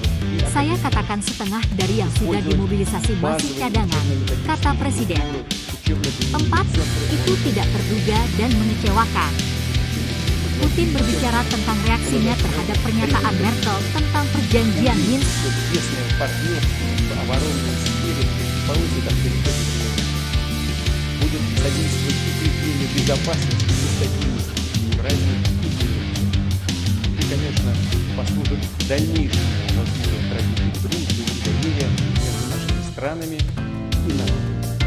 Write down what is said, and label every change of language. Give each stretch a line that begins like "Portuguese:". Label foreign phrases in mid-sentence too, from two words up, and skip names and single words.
Indonesian: Saya katakan setengah dari yang sudah dimobilisasi masih cadangan, kata Presiden. 4. Itu tidak terduga dan mengecewakan. Putin berbicara tentang reaksinya terhadap pernyataan Merkel tentang perjanjian Minsk.
Russian: Будет содействовать укреплению безопасности и стабильности в Евразии и в Европе. И, конечно, послужит дальнейшему развитию традиций дружбы и доверия между нашими странами и народами.